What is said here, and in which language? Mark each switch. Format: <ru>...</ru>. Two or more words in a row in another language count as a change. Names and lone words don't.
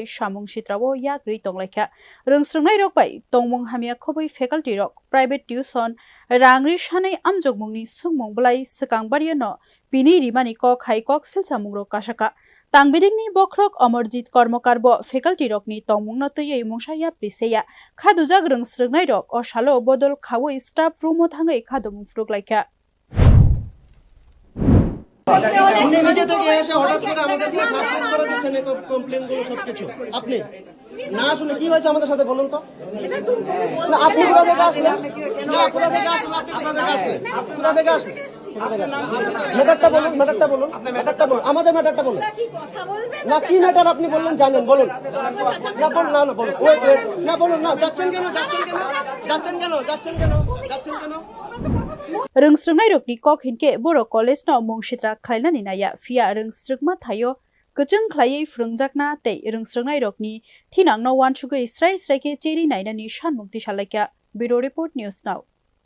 <trp>सामुं सित्रावो याग्रि तंलाइखा रोंस्रंनाय रक बाय तंमुं हामिया खबै फेकाल्टी रक</trp> <en>private tuition</en> <trp>रांग्रि सानै आमजगमुंनि सुंमुं बलाय सकांबारिया न बिनि रिमानि कक हाइ कक्सेल सामुं रक कासाका तांबिदिंनि बख्रक अमरजीत कर्मकार ब फेकाल्टी रकनि तंमुं न तयै मुंसाया प्रिसेया खादुजाग रोंस्रंनाय रक अ सालो बदल खावै स्टाफ रूमो थाङै खादमुं फ्रुक लाइखा</trp> <bn>আপনি নিজে থেকে এসে হঠাৎ করে আমাদেরকে সারপ্রাইজ করে দিচ্ছেন এই কমপ্লেইনগুলো সবকিছু আপনি না শুনে কি হয়েছে আমাদের সাথে বলুন তো আপনি কোথা থেকে আসলেন কোথা থেকে আসলেন আপনি কোথা থেকে আসলেন ম্যাটারটা বলুন আমাদের ম্যাটারটা বলুন না কি ম্যাটার আপনি বললেন জানেন বলুন না বলুন না বলুন ওয়েট না বলুন না যাচ্ছেন কেন</bn> <trp>रोंस्रंनाय रकनि कक हिनके बर कलेज न मुंसित्रा खलायनानि नाया फिया रोंस्रंमा थायो गोजों खलायै फ्रुंजाकना तै रोंस्रंनाय रकनि थिनांनो वानसुगै स्राय स्रायके चेरि नायनानि सानमुक्ति सालाइका</trp> <en>bureau report News Now.</en>